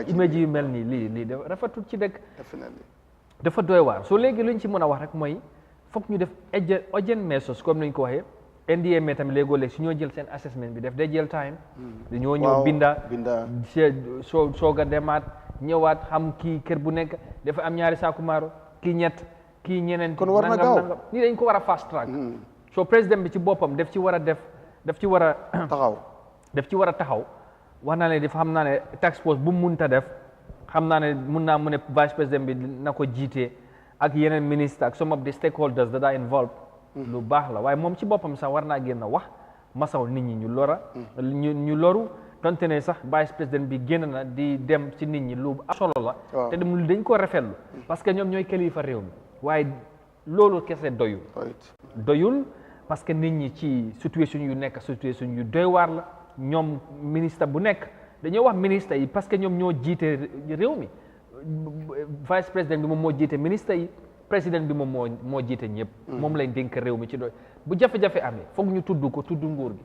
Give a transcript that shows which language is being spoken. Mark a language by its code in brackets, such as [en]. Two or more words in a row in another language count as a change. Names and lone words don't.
[wo] image yu mel nii lii dafa rafetul ci dëkk dafa doy waar soo léegi luñ ci mën a wax rek mooy foog ñu def [en] urgent measures [wo] comme niñ ko waxee NDMA tamit léegoo-léeg su ñoo jël seen assessment bi def day jël time dañoo ñëw binda soog a demaat ñëwaat xam kii kër bu nekk dafa am ñaari saaku maaro kii ñett kii ñeneen kon war na gaaw nii dañ ko war a [en] fast track [wo] so président bi ci boppam daf ci war a taxaw wax naa ne dafa xam naa ne [en] task force [wo] bu mu munta def xam naa ne mun naa mu ne [fr] vice président [wo] bi na ko jiitee ak yeneen ministre ak [en] some of the stakeholders that are involved [wo] lu baax la waaye moom ci boppam sax war naa génn wax masaw nit ñi ñu loru donte ne sax [fr] vice président [wo] bi génn na di dem ci nit ñi lu am solo la te dañ ko rafetlu [fr] parce que [wo] ñoom ñooy kilifa réew mi waaye loolu kese doyul [fr] parce que [wo] nit ñi ci situation yu nekk situation yu doy waar la ñoom ministre bu nekk dañoo wax ministre yi [fr] parce que [wo] ñoom ñoo jiite réew mi [fr] vice président [wo] bi moom moo jiite ministre yi président bi moom moo jiite ñëpp moom lañ dénk réew mi ci doy bu jafe-jafe amee foog ñu tudd ko tudd nguur gi.